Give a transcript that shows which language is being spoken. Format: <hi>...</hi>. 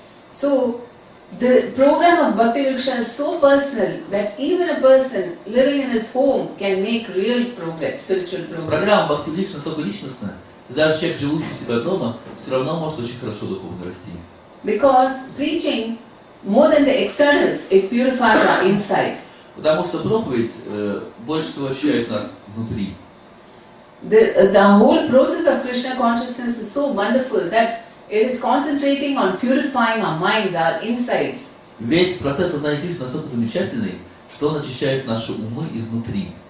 <en>So, the program of Bhakti Vriksha is so personal that even a person living in his home can make real progress, spiritual progress.</en> <ru>Программа Бхакти Врикша настолько личностная, что даже человек, живущий у себя дома, все равно может очень хорошо духовно расти.</ru> <en>Because preaching, more than the externals, it purifies our inside.</en> <ru>Потому что проповедь больше всего очищает нас внутри.</ru> <en>The whole process of Krishna consciousness is so wonderful that it is concentrating on purifying our minds, our insides.</en> <ru>Весь процесс сознания Кришны настолько замечательный, что он очищает наши умы изнутри.</ru>